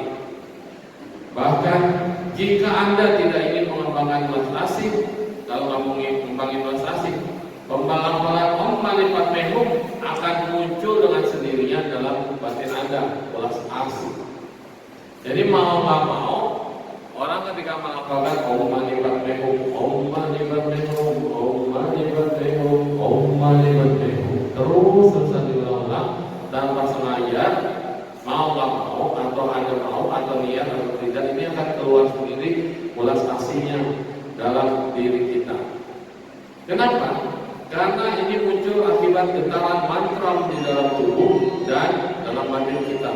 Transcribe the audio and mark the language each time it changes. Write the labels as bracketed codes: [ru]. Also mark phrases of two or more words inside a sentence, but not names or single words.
[id] Bahkan jika Anda tidak ingin mengembangkan welas asih, kalau kamu ingin mengembangkan welas asih, pembalalan Om Mani Padme Hum akan muncul dengan sendirinya dalam batin Anda, welas asih. Jadi mau nggak mau, orang ketika melafalkan Om Mani Padme Hum, Om Mani Padme Hum, Om Mani Padme Hum, Om Mani Padme Hum, terus diulang-ulang tanpa sengaja, mau nggak mau, atau Anda mau atau niat atau tidak, ini akan keluar sendiri welas asihnya dalam diri kita. Kenapa? Karena ini muncul akibat getaran mantra di dalam tubuh dan dalam batin kita.